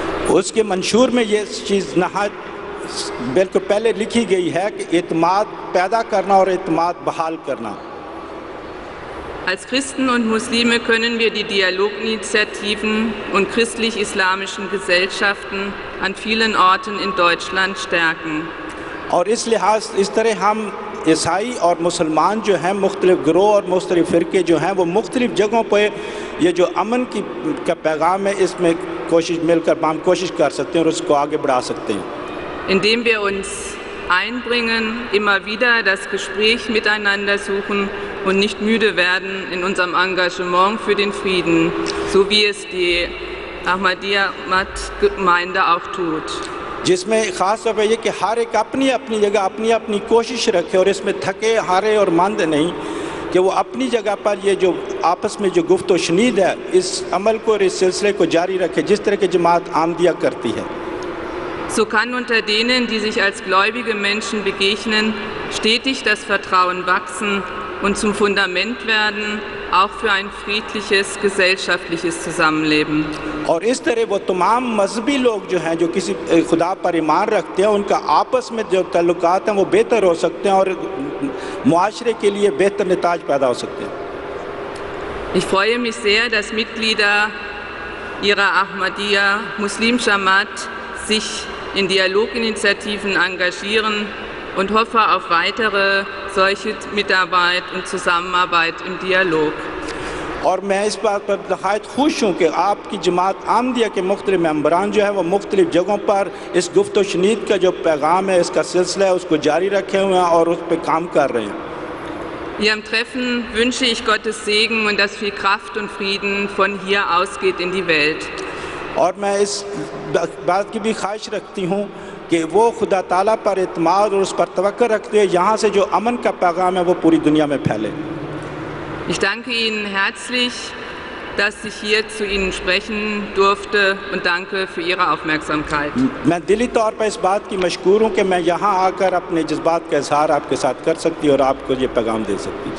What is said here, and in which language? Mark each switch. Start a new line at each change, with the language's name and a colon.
Hindi: उसके मंशूर में ये चीज़ नहायत बिल्कुल पहले लिखी गई है कि एतमाद पैदा करना और एतमाद बहाल करना।
German: Als Christen und Muslime können wir die Dialoginitiativen und christlich-islamischen Gesellschaften an vielen Orten in Deutschland stärken.
Hindi: और इस तरह हम ईसाई और मुसलमान जो हैं मुख्तलिफ गिरोह और मुख्तलिफ फ़िरके जो हैं वो मुख्तलिफ जगहों पर ये जो अमन का पैगाम है इसमें मिलकर हम कोशिश कर सकते हैं और उसको आगे बढ़ा सकते हैं.
German: Indem wir uns einbringen, immer wieder das Gespräch miteinander suchen und nicht müde werden in unserem Engagement für den Frieden, so wie es die Ahmadiyya-Gemeinde auch tut.
Hindi: जिसमें ख़ास तौर पर यह कि हर एक अपनी अपनी जगह अपनी अपनी कोशिश रखे और इसमें थके हारे और मंद नहीं कि वो अपनी जगह पर ये जो आपस में जो गुफ्त व शनीद है इस अमल को और इस सिलसिले को जारी रखे जिस तरह की जमात अहमदिया करती है.
German: So kann unter denen, die sich als gläubige Menschen begegnen, stetig das Vertrauen wachsen und zum Fundament werden, auch für ein friedliches gesellschaftliches Zusammenleben.
Hindi: और इस तरह वो तमाम मजहबी लोग जो हैं जो किसी खुदा पर ईमान रखते हैं उनका आपस में जो ताल्लुकात हैं वो बेहतर हो सकते हैं और मुआशरे के लिए बेहतर नताज पैदा हो सकते हैं.
German: Ich freue mich sehr, dass Mitglieder ihrer Ahmadiyya Muslim Jamaat sich in Dialoginitiativen engagieren und hoffe auf weitere solche Mitarbeit und Zusammenarbeit im Dialog.
Hindi: और मैं इस बात पर नहायत खुश हूँ कि आपकी जमात अहमदिया के मुख्तलिफ मेंबरान जो है वो मुख्तलिफ जगहों पर इस गुफ्त व शनीद का जो पैगाम है इसका सिलसिला है उसको जारी रखे हुए हैं और उस पर काम कर रहे हैं.
German: Ihrem Treffen wünsche ich Gottes Segen und dass viel Kraft und Frieden von hier ausgeht in die Welt.
Hindi: और मैं इस बात की भी ख्वाहिश रखती हूँ कि वो खुदा ताला पर इत्माद और उस पर तवक्कुल रखते हुए यहाँ से जो अमन का पैगाम है वो पूरी दुनिया में फैले.
German: Ich danke Ihnen herzlich, dass ich hier zu Ihnen sprechen durfte und danke für Ihre Aufmerksamkeit.
Hindi: मैं दिली तौर पर इस बात की मशकूर हूँ कि मैं यहाँ आकर अपने जज्बात का इजहार आपके साथ कर सकती और आपको ये पैगाम दे सकती.